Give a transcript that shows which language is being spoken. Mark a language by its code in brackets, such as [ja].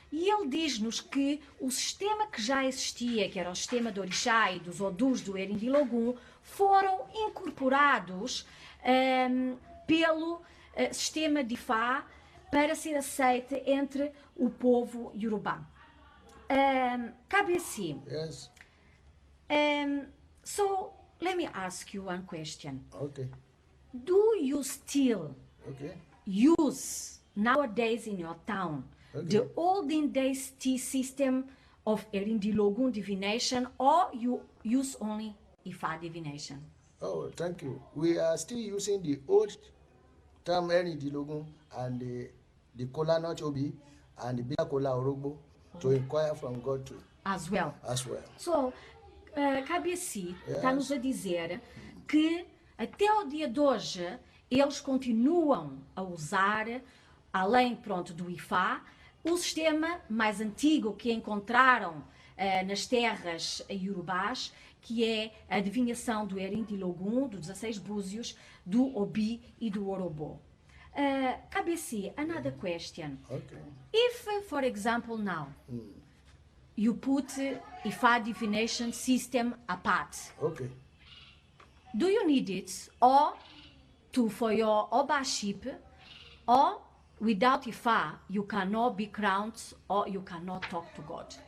[pt] E ele diz-nos que o sistema que já existia, que era o sistema do orixá e dos Odus do Erindilogun, foram incorporados pelo sistema de Ifá para ser aceite entre o povo Yorubá. [yo] Cabeci. [en] Yes. So, let me ask you one question. Okay. Do you still use nowadays in your town the olden days T system of Erindilogun divination, or you use only Ifá divination? Oh, thank you. We are still using the old term Erindilogun and the Kola Not Obi and the Bia Kola Orogbo to inquire from God too. As well. [pt] So, Cabeci está-nos a dizer que até o dia de hoje eles continuam a usar, além do Ifá, o sistema mais antigo que encontraram nas terras iorubás, que é a adivinhação do Erindilogun, dos 16 búzios, do Obi e do Orobô. [en] Cabeci, another question. If, for example, now, you put Ifá divination system apart. Do you need it or for your Obaship, or without Ifá you cannot be crowned or you cannot talk to God?